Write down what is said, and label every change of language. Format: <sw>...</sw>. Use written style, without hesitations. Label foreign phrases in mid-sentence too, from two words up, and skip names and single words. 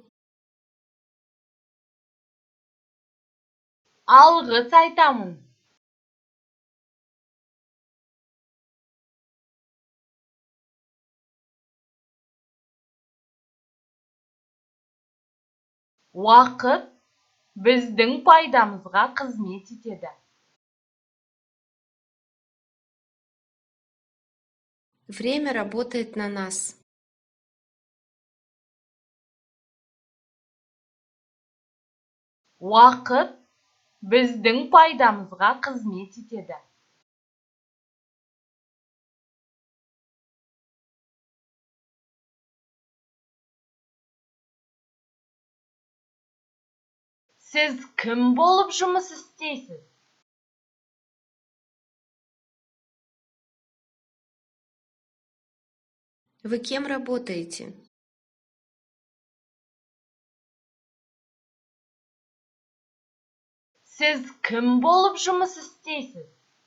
<kk>Алғыс айтамын. Уақыт біздің пайдамызға қызмет етеді.</kk> <ru>Время работает на нас.</ru> <kk>Уақыт біздің пайдамызға қызмет етеді. Сіз кім болып жұмыс істейсіз?</kk> <ru>Вы кем работаете?</ru> <kk>Сіз кім болып жұмыс істейсіз?</kk>